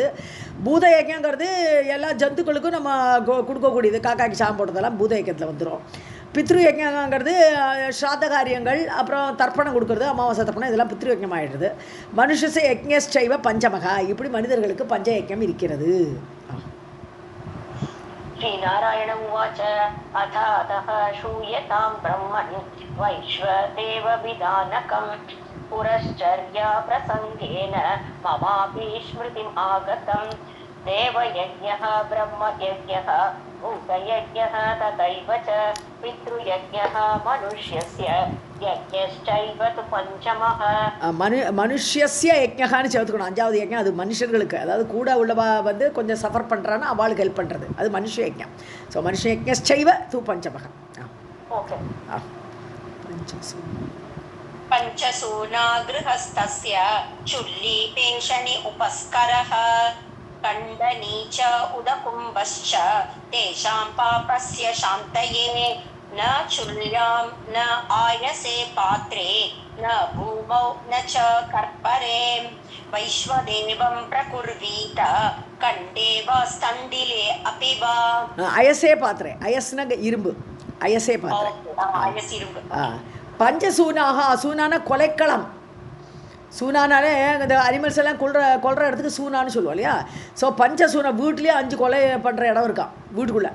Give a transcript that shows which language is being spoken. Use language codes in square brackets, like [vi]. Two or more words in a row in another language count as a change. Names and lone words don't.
[ta] பூதயஜ்ஞங்கிறது எல்லா ஜந்துக்களுக்கும் நம்ம கொடுக்கக்கூடியது, காக்காய்க்கு சாம் போட்டதெல்லாம் பூதயஜ்ஞத்தில் வந்துடும். பித்ருயஜ்ஞங்கிறது ஸ்ராத்த காரியங்கள், அப்புறம் தர்ப்பணம் கொடுக்குறது, அமாவாசை தர்ப்பணம், இதெல்லாம் பித்ருயஜ்ஞம் ஆகிடுது. [sa] मनुषच यज्ञैव पञ्चमका, [ta] இப்படி மனிதர்களுக்கு பஞ்சயஜ்ஞம் இருக்கிறது. [sa] श्रीनारायण उवाच. अथातः श्रूयतां ब्रह्मन् वैश्वदेव विधानकं पुरश्चर्या प्रसङ्गेन ममापि स्मृतिम् आगतं. देवयज्ञः ब्रह्मयज्ञः भूतयज्ञः तथैव च पितृयज्ञः मनुष्यस्य यज्ञश्चैव तु पञ्चमः [ta] மனுஷ்யஸ்ய யஜ்ஞகான்னு சேர்த்துக்கணும். அஞ்சாவது யஜ்ஞம் அது மனுஷர்களுக்கு, அதாவது கூட உள்ளவா வந்து கொஞ்சம் சஃபர் பண்ணுறான்னா அவளுக்கு ஹெல்ப் பண்ணுறது, அது மனுஷ யஜ்ஞம். [sa] ஸோ मनुष यज्ञैव तु पञ्चमकम्. [en] ओके [sa] पञ्चसूना गृहस्थस्य चुल्ली पेंशनि उपस्करः कण्डनी च उदकुम्भश्च तेषां पापस्य शान्तये न चुल्यां न आयसे पात्रे न भूमौ न च कर्परे वैश्वदेवं प्रकुर्वीत कण्डे वा स्तण्डिले अपि वा. आयसे पात्रे, [ta] அயஸ்னா இரும்பு, [sa] आयसे पात्रे. [ta] பஞ்சசூனாக, சூனான கொலைக்களம். சூனானாலே இந்த அனிமல்ஸ் எல்லாம் கொல்ற இடத்துக்கு சூனான்னு சொல்லுவோம் இல்லையா. ஸோ பஞ்சசூனா வீட்லேயே 5 கொலை பண்ணுற இடம் இருக்கான் வீட்டுக்குள்ளே.